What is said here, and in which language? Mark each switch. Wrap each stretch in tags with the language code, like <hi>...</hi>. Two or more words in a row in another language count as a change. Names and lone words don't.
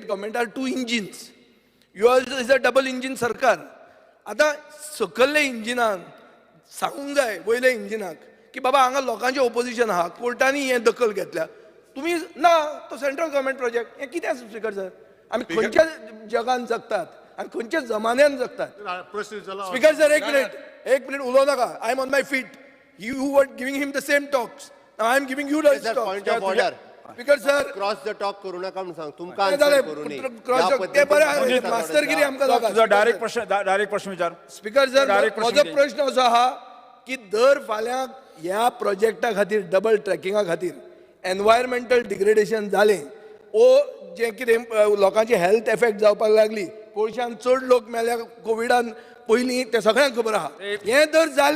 <en>Government are two engines yours is a double engine</en> <kok>सरकार आतां सकयल्ल्या इंजिनान सांगूंक जाय वयल्या इंजिनाक की बाबा हांगा लोकांचें ओपोजिशन आहा कोर्टांनी हें दखल घेतल्या तुमी ना तो</kok> <en>central government project</en> <kok>हें कितें स्पीकर सर आमी खंयच्या जगान जगतात आनी खंयच्या जमान्यान जगतात स्पीकर सर एक मिनिट उलोव नाका</kok> <en>I am on my feet you were giving him the same talks I am giving you the point of order</en> <kok>स्पीकर सर</kok> <en>cross the talk</en> <kok>करू नका म्हणून सांग तुमकां काय आन्सर जालें</kok> <mr>करू नये</mr> <kok>ते बरें मास्टरगिरी आमकां नाका</kok> <mr>तुझा डायरेक्ट प्रश्न विचार</mr> <kok>स्पीकर सर म्हजो प्रश्न असो आहा की दर फाल्यां ह्या प्रोजेक्टा खातीर डबल ट्रॅकिंगा खातीर</kok> <en>environmental degradation</en> <kok>जालें ओ जें कितें लोकांची</kok> <en>health effect</en> <kok>जावपाक लागली कोळशान चड लोक मेल्या कोविडान पयलीं ते सगळ्यांक खबर आहा हे जर जाले</kok>